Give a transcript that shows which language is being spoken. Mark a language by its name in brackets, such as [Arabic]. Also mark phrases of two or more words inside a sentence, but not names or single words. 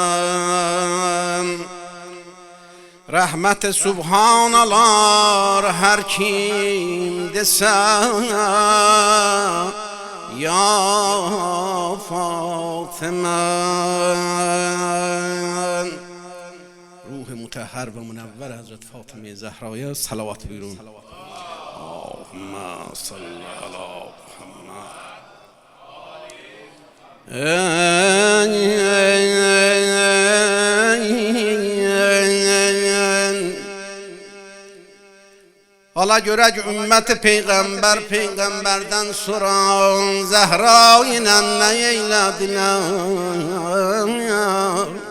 [Azerbaijani] Rahmet-i subhan alar her kim dese ya Fatıme. [Persian] مطهر و منور حضرت فاطمه زهرا صلوات بیرون. [Arabic] اللهم صل علی محمد. [Azerbaijani] Hala görək ümmət Peyğəmbərdən sonra Zəhra ilə nə eylədilər?